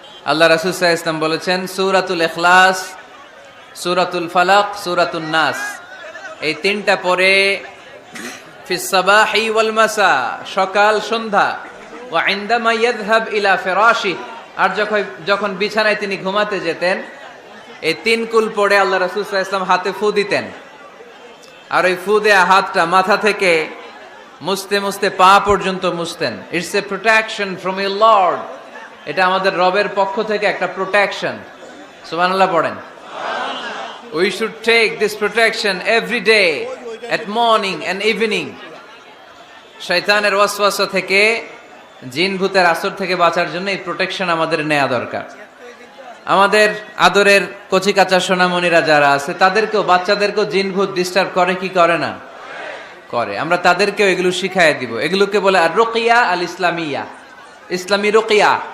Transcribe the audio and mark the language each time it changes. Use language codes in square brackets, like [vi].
[bn] আল্লাহ রাসূল সাল্লাল্লাহু আলাইহি ওয়াসাল্লাম বলেছেন, সূরাতুল ইখলাস, সূরাতুল ফালাক, সূরাতুন নাস, এই তিনটা পড়ে [ar] ফিস সাবাহি ওয়াল মাসা, [bn] সকাল সন্ধ্যা, [ar] ওয়া ইনদামা ইয়াযহাব ইলা ফিরাশি, [bn] আর যখন বিছানায় তিনি ঘুমাতে যেতেন, এই তিন কুল পড়ে আল্লাহ রাসূল সাল্লাল্লাহু আলাইহি ওয়াসাল্লাম হাতে ফু দিতেন। আর ওই ফু দেয়া হাতটা মাথা থেকে মুছতে মুছতে পা পর্যন্ত মুছতেন। [en] It's a protection from your lord. [bn] এটা আমাদের রবের পক্ষ থেকে একটা প্রোটেকশন। সুবহানাল্লাহ পড়েন। [en] We should take this protection every day at morning and evening. [bn] শয়তানের ওয়াসওয়াসা থেকে, জিন ভূতের আসর থেকে বাঁচার জন্য এই প্রোটেকশন আমাদের নেওয়া দরকার। আমাদের আদরের কচিকাঁচা সোনামণিরা যারা আছে, তাদেরকেও, বাচ্চাদেরকেও জিন ভূত ডিস্টার্ব করে কি করে না? করে। আমরা তাদেরকেও এগুলো শিখাই দিব। এগুলোকে বলে আর রুকিয়া আল ইসলামিয়া, ইসলামী রুকিয়া।